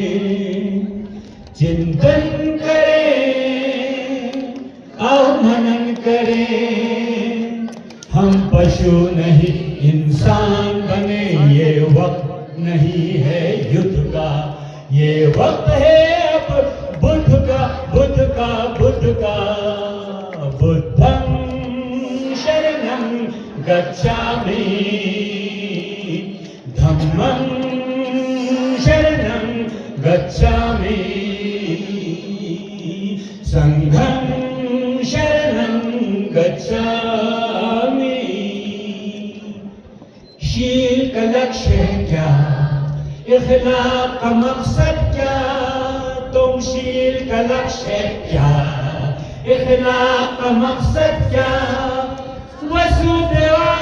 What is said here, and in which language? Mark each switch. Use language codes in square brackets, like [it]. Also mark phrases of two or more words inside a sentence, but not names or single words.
[hi] चिंतन करें आओ मनन करें हम पशु नहीं इंसान बने. ये वक्त नहीं है युद्ध का ये वक्त है अब बुद्ध का [pi] बुद्धं शरणं गच्छामि धम्मं शरणं गच्छामि संघं शरणं गच्छामि. [hi] शील का लक्ष्य क्या इखलाक का मकसद क्या तुम शील का लक्ष्य क्या इखलाक का मकसद क्या वसुदेव